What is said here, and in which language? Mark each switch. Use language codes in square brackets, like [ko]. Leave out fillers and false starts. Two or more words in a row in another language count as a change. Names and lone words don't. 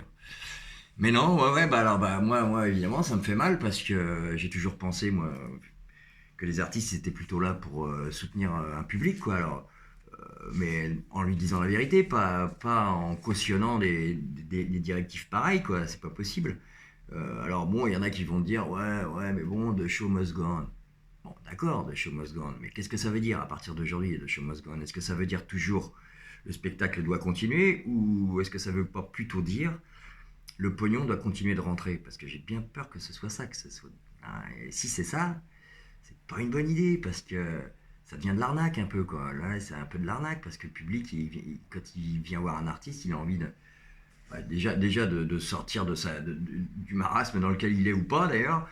[fr] Mais non, ouais, bah alors, bah moi évidemment, ça me fait mal parce que j'ai toujours pensé, moi, que les artistes étaient plutôt là pour soutenir un public, quoi. Alors, mais en lui disant la vérité, pas en cautionnant des directives pareilles, quoi. C'est pas possible. Alors bon, il y en a qui vont dire, ouais, mais bon, [en] the show must go on. [fr] Bon, d'accord, [en] the show must go on, [fr] mais qu'est-ce que ça veut dire à partir d'aujourd'hui, [en] the show must go on? [fr] Est-ce que ça veut dire toujours le spectacle doit continuer ou est-ce que ça veut pas plutôt dire le pognon doit continuer de rentrer? Parce que j'ai bien peur que ce soit ça, que ce soit. Ah, et si c'est ça, c'est pas une bonne idée parce que ça devient de l'arnaque un peu quoi. Là, c'est un peu de l'arnaque parce que le public, quand il vient voir un artiste, il a envie de, bah, déjà de sortir du marasme dans lequel il est ou pas d'ailleurs.